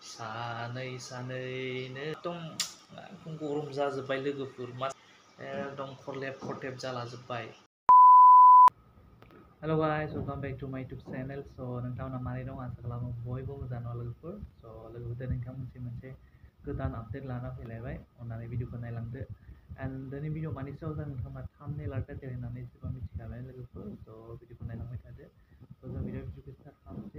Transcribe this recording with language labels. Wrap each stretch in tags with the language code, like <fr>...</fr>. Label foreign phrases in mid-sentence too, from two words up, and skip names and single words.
<brx>सानैनो एकदम गरम जाजोब्बाय लोगोफोर एकदम खरलेब खरथेब जालाजोब्बाय।</brx> <en>Hello guys, Welcome back to my YouTube channel.</en> <brx>नोंथांमोना मारै दं? आसा खालामो बयबो मोजां दं लोगोफोर। लोगोफोर नोंथांमोनसिम मोनसे गोदान आपडेट लाना फैलायबाय। अन्नानै भिडिअखौ नायलांदो। एन्ड दिनै भिडिअ मानि सायाव जागोन नोंथांमोना थाम्बनेल आरो टाइटेल होननानै एसेबां मिथिखाबाय लोगोफोर। भिडिअखौ नायलांबाय थादो। जों भिडिअखौ स्टार्ट खालामसै।</brx>